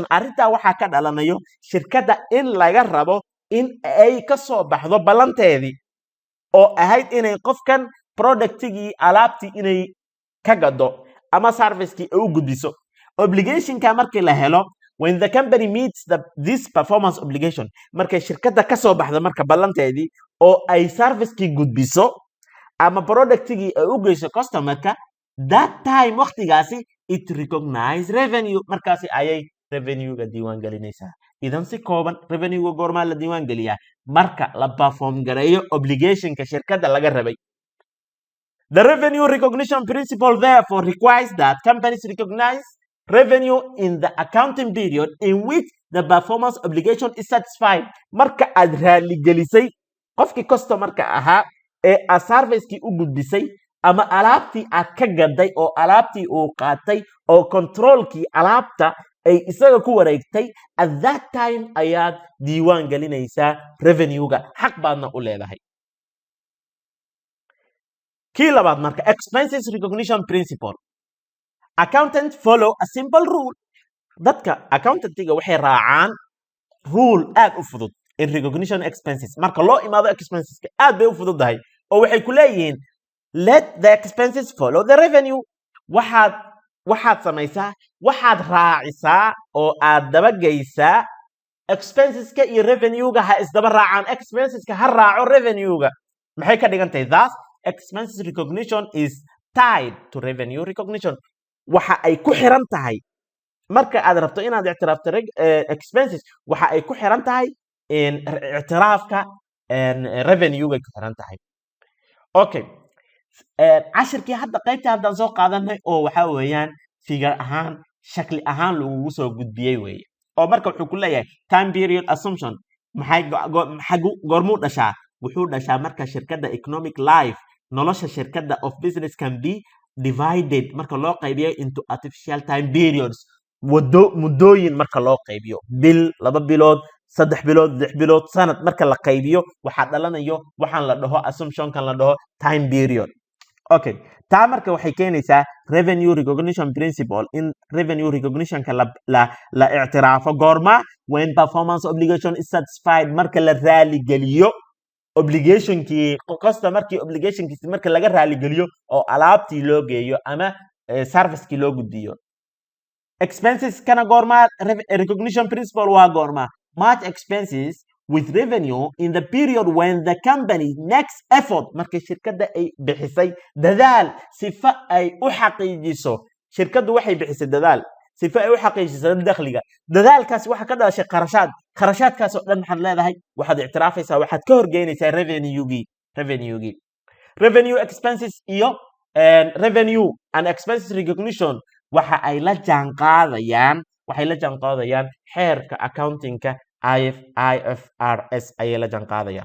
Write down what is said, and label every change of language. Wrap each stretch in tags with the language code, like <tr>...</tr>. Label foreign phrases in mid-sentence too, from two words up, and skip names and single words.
<so>Arrinta waxa ka dhalanayo shirkadda in laga rabo in ay ka soo baxdo ballanteedii oo ahayd inay qofkan productigii alaabtii inay ka gado ama service-kii u gudbiso. Obligation-ka markii la helo</so> <en>when the company meets this performance obligation</en> <so>markay shirkadda ka soo baxdo marka ballanteedii oo ay service-kii gudbiso ama productigii ay u geyso customer-ka</so> <en>that time</en> <so>waqtigaasi</so> <en>it recognize revenue</en> <so>markaasi ayay revenue-ga diiwaan gelinaysaa. idan si kooban revenue-ga goorma la diiwaan geliyaa marka la perform gareeyo obligation-ka shirkadda laga rabay.</so> <en>The revenue recognition principle therefore requires that companies recognize revenue in the accounting period in which the performance obligation is satisfied.</en> <so>Marka aad raali gelisay qofkii customer-ka ahaa ee a service-kii u gudbisay ama alaabtii aad ka gaday oo alaabtii uu qaatay oo control-kii alaabta ay isaga ku wareegtay</so> <en>at that time</en> <so>ayaad diiwaan gelinaysaa revenue-ga xaq baadna u leedahay. Kii labaad marka</so> <en>expenses recognition principle. Accountants follow a simple rule.</en> <so>Dadka accountantiga waxay raacaan rule aad u fudud in</so> <en>recognition expenses.</en> <so>Marka loo imaado expenses-ka aad bay u fududahay oo waxay ku leeyihiin</so> <en>let the expenses follow the revenue.</en> <so>waxaad samaysaa waxaad raacisaa oo aad daba geysaa expenses-ka iyo revenue-ga ha isdaba raacaan expenses-ka ha raaco revenue-ga. maxay ka dhigan tahay</so> <en>thus expenses recognition is tied to revenue recognition</en> <so>waxa ay ku xiran tahay marka aad rabto inaad ictiraafto expenses waxa ay ku xiran tahay ictiraafka revenue ay ku xiran tahay okay cashirkii hadda qaybta haddaan soo qaadanay oo waxa weeyaan figure ahaan shakli ahaan lagu soo gudbiyay weeye oo marka wuxuu ku leeyahay</so> <en>time period assumption</en> <so>maxay goormuu dhashaa wuxuu dhashaa marka shirkadda</so> <en>economic life</en> <so>nolosha shirkadda</so> <en>of business can be divided</en> <so>marka loo qaybiyo</so> <en>into artificial time periods</en> <so>muddooyin marka loo qaybiyo bil 2 bilood 3 bilood 6 bilood sanad marka la qaybiyo waxa dhalanayo waxaan la dhaho assumption kan la dhaho</so> <en>time period</en> <so>okay taa marka waxay keenaysaa</so> <en>revenue recognition principle in revenue recognition</en> <so>ka la i'tiraafo goorma</so> <en>when performance obligation is satisfied</en> <so>marka la raali geliyo obligation ki customer ki obligation ki marka laga raali geliyo oo alaabtii loo geeyo ama service ki loo gudbiyo</so> <en>expenses</en> <so>kana goorma</so> <en>recognition principle</en> <so>waa goorma</so> <en>match expenses with revenue in the period when the company next effort</en> <so>marka shirkadda ay bixisay dadaal sifa ay u xaqiijiso shirkaddu waxay bixisay dadaal sifa ay u xaqiijiso dakhliga dadaalkaas waxa ka dhashay qarashaadkaas oo dhan maxaad leedahay waxaad ictiraafaysaa waxaad ka horgeynaysaa</so> <en>revenue expenses</en> <so>iyo</so> <en>revenue and expenses recognition</en> <so>waxa ay la jaanqaadayaan xeerka accountingka IFRS ayay la jaanqaadayaan</so>